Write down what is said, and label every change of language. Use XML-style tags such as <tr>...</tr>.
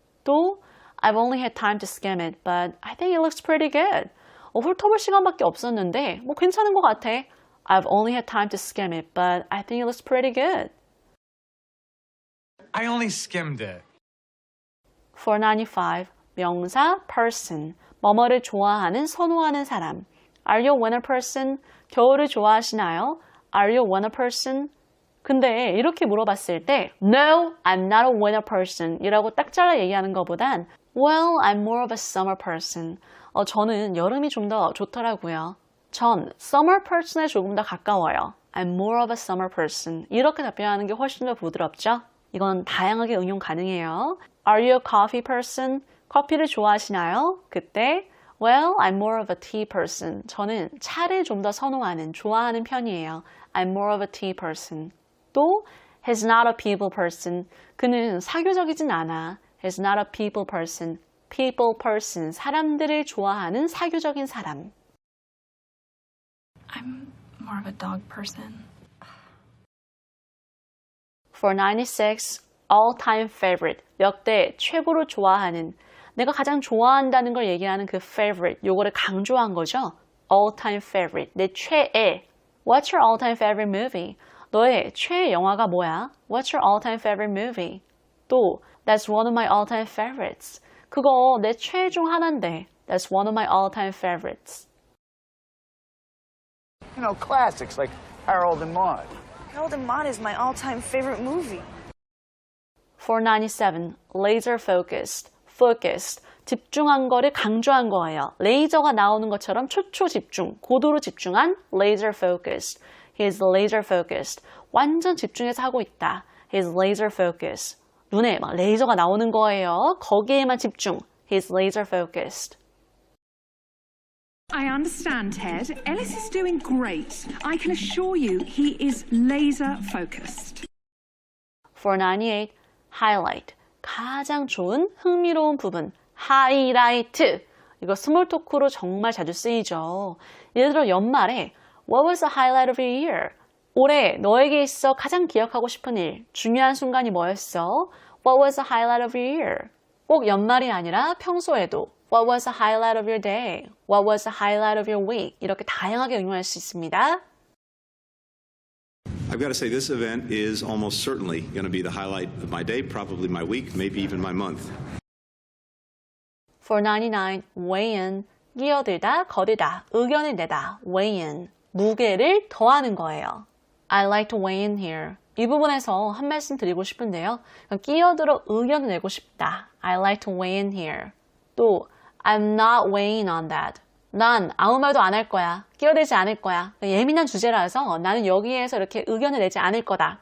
<en>또 I've only had time to skim it, but I think it looks pretty good.</en> <ko>훑어볼 시간밖에 없었는데 뭐 괜찮은 것 같아.</ko> <en>I've only had time to skim it, but I think it looks pretty good. I only skimmed it.</en> <ko>495, 명사, person. 뭐뭐를 좋아하는, 선호하는 사람.</ko> <en>Are you a winter person?</en> <ko>겨울을 좋아하시나요?</ko> <en>Are you a winter person?</en> <ko>근데 이렇게 물어봤을 때</ko> <en>No, I'm not a winter person</en> <ko>이라고 딱 잘라 얘기하는 것보단</ko> <en>Well, I'm more of a summer person.</en> <ko>저는 여름이 좀 더 좋더라고요. 전 summer person에 조금 더 가까워요.</ko> <en>I'm more of a summer person.</en> <ko>이렇게 답변하는 게 훨씬 더 부드럽죠? 이건 다양하게 응용 가능해요.</ko> <en>Are you a coffee person?</en> <ko>커피를 좋아하시나요?</ko> <en>그때 Well, I'm more of a tea person.</en> <ko>저는 차를 좀 더 선호하는, 좋아하는 편이에요.</ko> <en>I'm more of a tea person. 또 He's not a people person.</en> <ko>그는 사교적이진 않아.</ko> <en>He's not a people person. People person.</en> <ko>사람들을 좋아하는 사교적인 사람.</ko> <en>I'm more of a dog person.</en> <ko>496, all-time favorite. 역대 최고로 좋아하는. 내가 가장 좋아한다는 걸 얘기하는 그 favorite. 요거를 강조한 거죠. all-time favorite. 내 최애.</ko> <en>What's your all-time favorite movie?</en> <ko>너의 최애 영화가 뭐야?</ko> <en>What's your all-time favorite movie? 또 That's one of my all-time favorites.</en> <ko>그거 내 최애 중 하나인데.</ko> <en>That's one of my all-time favorites. You know, classics like Harold and Maude. Harold and Maude is my all-time favorite movie. 497, laser focused. focused.</en> <ko>집중한 거를 강조한 거예요. 레이저가 나오는 것처럼 초초 집중, 고도로 집중한 laser focused.</ko> <en>He is laser focused.</en> <ko>완전 집중해서 하고 있다.</ko> <en>He is laser focused.</en> <ko>눈에 막 레이저가 나오는 거예요. 거기에만 집중.</ko> <en>He is laser focused. I understand, Ted. Ellis is doing great. I can assure you he is laser focused. 498, highlight.</en> <ko>가장 좋은, 흥미로운 부분. 하이라이트. 이거 스몰 토크로 정말 자주 쓰이죠. 예를 들어 연말에</ko> <en>What was the highlight of your year?</en> <ko>올해 너에게 있어 가장 기억하고 싶은 일, 중요한 순간이 뭐였어?</ko> <en>What was the highlight of your year?</en> <ko>꼭 연말이 아니라 평소에도</ko> <en>What was the highlight of your day? What was the highlight of your week?</en> <ko>이렇게 다양하게 응용할 수 있습니다.</ko> <en>I've got to say this event is almost certainly going to be the highlight of my day, probably my week, maybe even my month. For 99, weigh in.</en> <ko>끼어들다, 거들다, 의견을 내다, weigh in. 무게를 더하는 거예요.</ko> <en>I like to weigh in here.</en> <ko>이 부분에서 한 말씀 드리고 싶은데요. 끼어들어 의견을 내고 싶다.</ko> <en>I like to weigh in here. 또 I'm not weighing on that.</en> <ko>난 아무 말도 안 할 거야. 끼어들지 않을 거야. 예민한 주제라서 나는 여기에서 이렇게 의견을 내지 않을 거다.</ko>